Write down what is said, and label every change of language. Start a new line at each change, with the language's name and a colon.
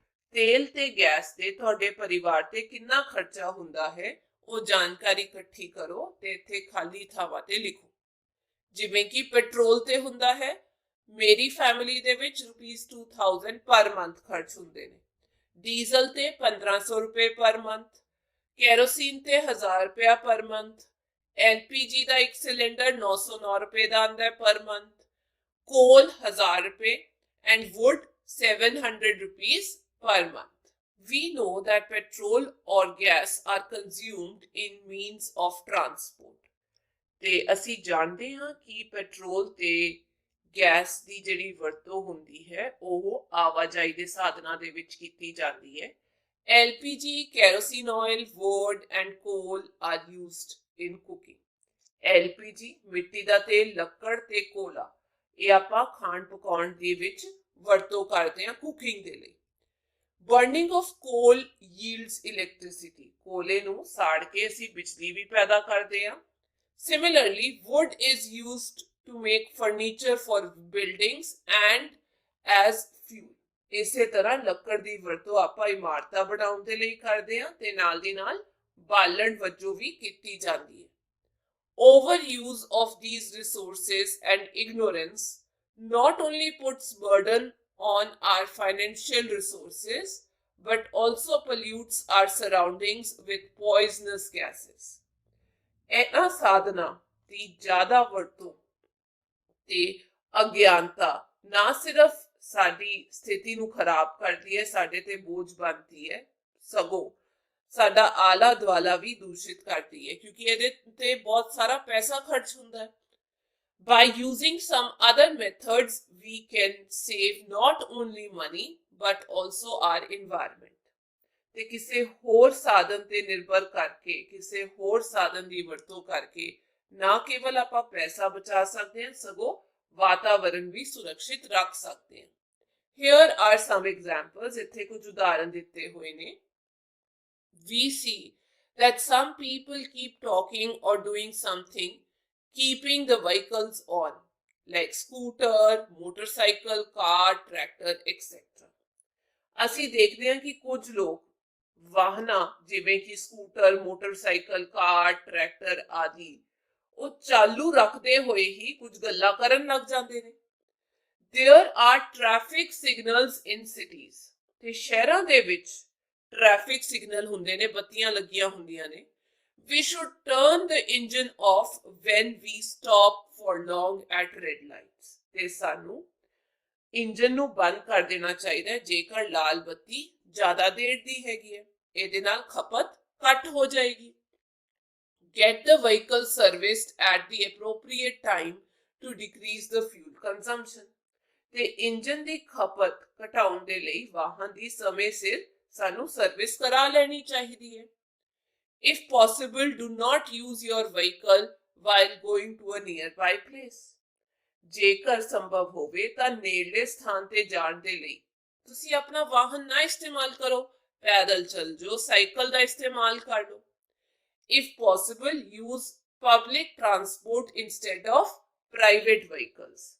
Punjabi: ਤੇਲ ਤੇ ਗੈਸ ਤੇ ਤੁਹਾਡੇ ਪਰਿਵਾਰ ਤੇ ਕਿੰਨਾ ਖਰਚਾ ਹੁੰਦਾ ਹੈ ਉਹ ਜਾਣਕਾਰੀ ਇਕੱਠੀ ਕਰੋ ਤੇ ਇੱਥੇ ਖਾਲੀ ਥਾਵਾਂ ਤੇ ਲਿਖੋ। ਜਿਵੇਂ ਕਿ ਪੈਟਰੋਲ ਤੇ ਹੁੰਦਾ ਹੈ, ਮੇਰੀ ਫੈਮਿਲੀ ਦੇ ਵਿੱਚ ₹2000 ਪਰ ਮੰਥ ਖਰਚ ਹੁੰਦੇ ਨੇ। ਡੀਜ਼ਲ ਤੇ 1500 ਰੁਪਏ ਪਰ ਮੰਥ, ਕੈਰੋਸਿਨ ਤੇ 1000 ਰੁਪਇਆ ਪਰ ਮੰਥ, एलपीजी का एक सिलेंडर 909 रुपए का आंदा है पर मंथ, कोल 1000 रुपए and would 700 rupees per month।
English: We know that petrol or gas are consumed in means of transport।
Punjabi: ਤੇ ਅਸੀਂ ਜਾਣਦੇ ਹਾਂ ਕਿ ਪੈਟਰੋਲ ਤੇ ਗੈਸ ਦੀ ਜਿਹੜੀ ਵਰਤੋਂ ਹੁੰਦੀ ਹੈ ਉਹ ਆਵਾਜਾਈ ਦੇ ਸਾਧਨਾਂ ਦੇ ਵਿੱਚ ਕੀਤੀ ਜਾਂਦੀ ਹੈ।
English: LPG, kerosene oil, wood and coal are used in cooking।
Punjabi: LPG ਮਿੱਟੀ ਦਾ ਤੇਲ, ਲੱਕੜ ਤੇ ਕੋਲਾ, ਇਹ ਆਪਾਂ ਖਾਣ ਪਕਾਉਣ ਦੇ ਵਿੱਚ ਵਰਤੋਂ ਕਰਦੇ ਹਾਂ ਕੁਕਿੰਗ ਦੇ ਲਈ।
English: burning of coal yields electricity,
Punjabi: ਕੋਲੇ ਨੂੰ ਸਾੜ ਕੇ ਅਸੀਂ ਬਿਜਲੀ ਵੀ ਪੈਦਾ ਕਰਦੇ ਹਾਂ।
English: Similarly, wood is used to make furniture for buildings and as fuel।
Punjabi: ਇਸੇ ਤਰ੍ਹਾਂ ਲੱਕੜ ਦੀ ਵਰਤੋਂ ਆਪਾਂ ਇਮਾਰਤਾਂ ਬਣਾਉਣ ਦੇ ਲਈ ਕਰਦੇ ਹਾਂ ਤੇ ਨਾਲ ਦੀ ਨਾਲ ਬਾਲਣ ਵਜੋਂ ਵੀ ਕੀਤੀ ਜਾਂਦੀ ਹੈ।
English: Overuse of these resources and ignorance not only puts burden on our financial resources but also pollutes our surroundings with poisonous gases।
Punjabi: ਇਹਨਾਂ ਸਾਧਨਾਂ ਦੀ ਜ਼ਿਆਦਾ ਵਰਤੋਂ ਤੇ ਅਗਿਆਨਤਾ ਨਾ ਸਿਰਫ ਸਾਡੀ ਸਥਿਤੀ ਨੂੰ ਖਰਾਬ ਕਰਦੀ ਹੈ, ਸਾਡੇ ਤੇ ਬੋਝ ਬਣਦੀ ਹੈ, ਸਗੋਂ ਸਾਡਾ ਆਲਾ ਦੁਆਲਾ ਵੀ ਦੂਸ਼ਿਤ ਕਰਦੀ ਹੈ ਕਿਉਂਕਿ ਇਹਦੇ ਤੇ ਬਹੁਤ ਸਾਰਾ ਪੈਸਾ ਖਰਚ ਹੁੰਦਾ ਹੈ।
English: By using some other methods we can save not only money but also our environment।
Punjabi: ਤੇ ਕਿਸੇ ਹੋਰ ਸਾਧਨ ਤੇ ਨਿਰਭਰ ਕਰਕੇ, ਕਿਸੇ ਹੋਰ ਸਾਧਨ ਦੀ ਵਰਤੋਂ ਕਰਕੇ ਨਾ ਕੇਵਲ ਆਪਾਂ ਪੈਸਾ ਬਚਾ ਸਕਦੇ ਹਾਂ ਸਗੋਂ ਵਾਤਾਵਰਣ ਵੀ ਸੁਰੱਖਿਅਤ ਰੱਖ ਸਕਦੇ ਹਾਂ।
English: Here are some examples,
Punjabi: ਇੱਥੇ ਕੁਝ ਉਦਾਹਰਨ ਦਿੱਤੇ ਹੋਏ ਨੇ।
English: We see that some people keep talking or doing something keeping the vehicles on, like scooter, motorcycle, car, tractor, etc।
Punjabi: ਅਸੀਂ ਦੇਖਦੇ ਹਾਂ ਕਿ ਕੁਝ ਲੋਕ ਵਾਹਨਾਂ ਜਿਵੇਂ ਕਿ ਸਕੂਟਰ, ਮੋਟਰਸਾਈਕਲ, ਕਾਰ, ਟਰੈਕਟਰ ਆਦਿ ਉਹ ਚਾਲੂ ਰੱਖਦੇ ਹੋਏ ਹੀ ਕੁਝ ਗੱਲਾਂ ਕਰਨ ਲੱਗ ਜਾਂਦੇ ਨੇ।
English: There are traffic signals in cities.
Punjabi: ਤੇ ਸ਼ਹਿਰਾਂ ਦੇ ਵਿੱਚ ਟ੍ਰੈਫਿਕ ਸਿਗਨਲ ਹੁੰਦੇ ਨੇ, ਬੱਤੀਆਂ ਲੱਗੀਆਂ ਹੁੰਦੀਆਂ ਨੇ.
English: We should turn the engine off when we stop for long at red lights.
Punjabi: ਤੇ ਸਾਨੂੰ ਇੰਜਨ ਨੂੰ ਬੰਦ ਕਰ ਦੇਣਾ ਚਾਹੀਦਾ ਹੈ ਜੇਕਰ ਲਾਲ ਬੱਤੀ ਜ਼ਿਆਦਾ ਦੇਰ ਦੀ ਹੈਗੀ ਹੈ. ਇਹਦੇ ਨਾਲ ਖਪਤ ਘੱਟ ਹੋ ਜਾਏਗੀ.
English: Get the vehicle serviced at the appropriate time to decrease the fuel consumption.
Punjabi: ਤੇ ਇੰਜਨ ਦੀ ਖਪਤ ਘਟਾਉਣ ਦੇ ਲਈ ਵਾਹਨ ਦੀ ਸਮੇਂ ਸਿਰ ਸਾਨੂੰ ਸਰਵਿਸ ਕਰਾ ਲੈਣੀ ਚਾਹੀਦੀ ਹੈ.
English: If possible, do not use your vehicle while going to a nearby place.
Punjabi: ਜੇਕਰ ਸੰਭਵ ਹੋਵੇ ਤਾਂ ਨੇੜਲੇ ਸਥਾਨ ਤੇ ਜਾਣ ਦੇ ਲਈ ਤੁਸੀਂ ਆਪਣਾ ਵਾਹਨ ਨਾ ਇਸਤੇਮਾਲ ਕਰੋ. ਪੈਦਲ ਚੱਲ ਜਾਓ, ਸਾਈਕਲ ਦਾ ਇਸਤੇਮਾਲ ਕਰ ਲਓ.
English: If possible, use public transport instead of private vehicles.